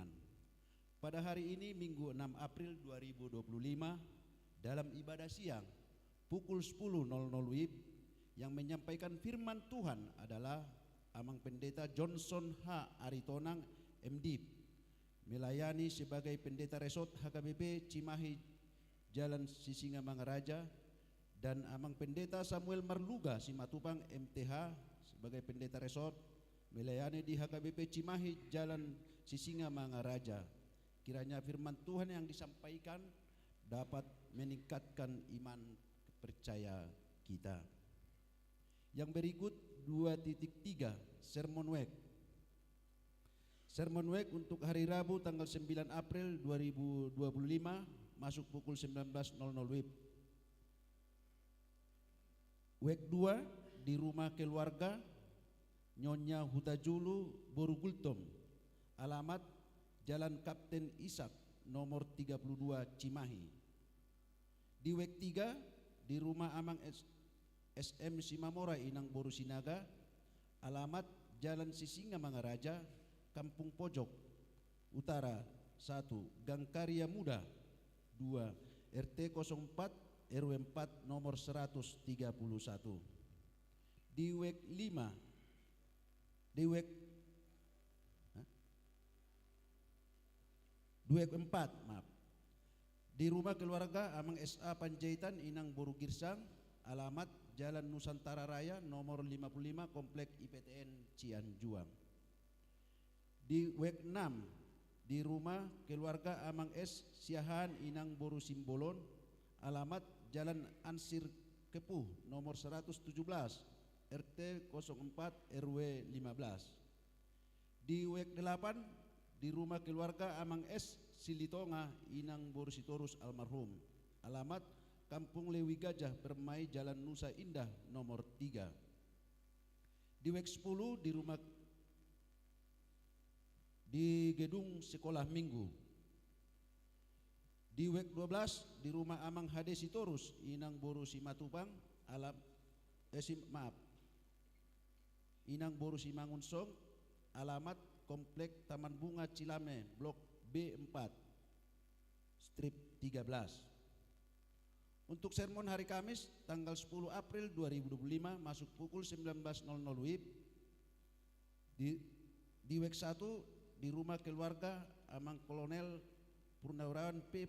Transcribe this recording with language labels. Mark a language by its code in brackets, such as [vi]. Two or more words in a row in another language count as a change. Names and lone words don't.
[id] Pada hari ini Minggu 6 April 2025 dalam ibadah siang pukul 10.00 WIB, yang menyampaikan firman Tuhan adalah Amang Pendeta Johnson H. Aritonang MD, melayani sebagai Pendeta Resort HKBP Cimahi Jalan Sisingamangaraja, dan Amang Pendeta Samuel Marluga Simatupang MTH sebagai Pendeta Resort, melayani di HKBP Cimahi Jalan Sisingamangaraja. Kiranya firman Tuhan yang disampaikan dapat meningkatkan iman percaya kita. Yang berikut 2.3 [en] Sermon Week. Sermon Week [id] untuk hari Rabu tanggal 9 April 2025 masuk pukul 19.00 WIB. Week 2 di rumah keluarga Nyonya Hutajulu Borugultom, alamat Jalan Kapten Ishak nomor 32 Cimahi. Di week 3 di rumah Amang SM Simamora Inang Boru Sinaga, alamat Jalan Sisingamangaraja, Kampung Pojok Utara 1, Gang Karya Muda 2, RT 04 RW 4 nomor 131. Di week 5 di week 4 di rumah keluarga Amang SA Panjaitan Inang Boru Girsang, alamat Jalan Nusantara Raya nomor 55 Komplek IPTN Cianjuang. Di week 6 di rumah keluarga Amang S Siahan Inang Boru Simbolon, alamat Jalan Ansir Kepuh nomor 117 RT 04 RW 15. Di week 8 di rumah keluarga Amang S Silitonga Inang Boru Sitorus almarhum, alamat Kampung Lewi Gajah Permai Jalan Nusa Indah nomor 3. Di week 10 di gedung sekolah minggu. Di week 12 di rumah Amang Hade Sitorus Inang Boru Simatupang, Inang Boru Simangunsong, alamat Komplek Taman Bunga Cilame Blok B4. strip 13. Untuk sermon hari Kamis tanggal 10 April 2025 masuk pukul 19.00 WIB di WEK 1 di rumah keluarga Amang Kolonel Purnawirawan P.